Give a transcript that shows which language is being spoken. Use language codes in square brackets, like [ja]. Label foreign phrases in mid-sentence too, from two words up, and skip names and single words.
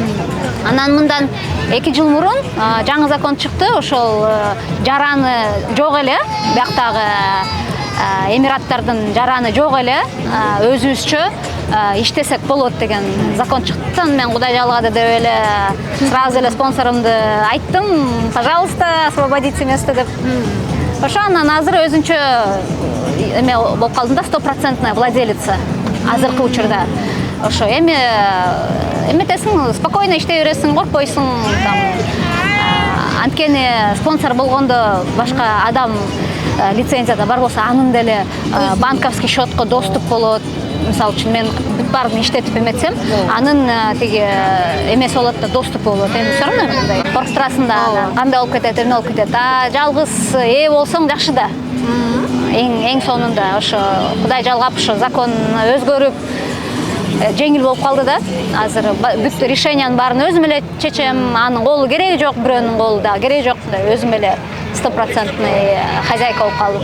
[ky] Анан мындан 2 жыл мурун жаңы закон чыкты, ошол жараны жок эле, бияктагы Эмираттардын жараны жок эле, өзүбүзчө иштесек болот деген закон чыкты. Мен Кудай жалгады деп эле сразу эле спонсорумду айттым, [ru] пожалуйста, освободите место деп. [ky] Ошо анан азыр өзүнчө эме болуп калдым да, 100% владелица азыркы учурда. Ошо эметесиң, спокойно иштей бересиң, коркпойсуң. Анткени спонсор болгондо башка адам лицензияда бар болсо, анын деле [ru] банковский счетко [ky] доступ болот. Мисалы үчүн мен бүт баарын иштетип эметсем, анын тиги эмеси болот да, доступ болот. Эми [ru] все равно [ky] мындай коркуп турасың да, кандай болуп кетет, эмне болуп кетет. Жалгыз болсоң жакшы да. Эң сонунда ошо Кудай жалгап ошо закон өзгөрүп жеңил болуп калды да. Азыр бүт решениянын баарын өзүм эле чечем. Анын колу кереги жок, бирөөнүн колу да кереги жок. Өзүм эле 100% хозяйка болуп калдым.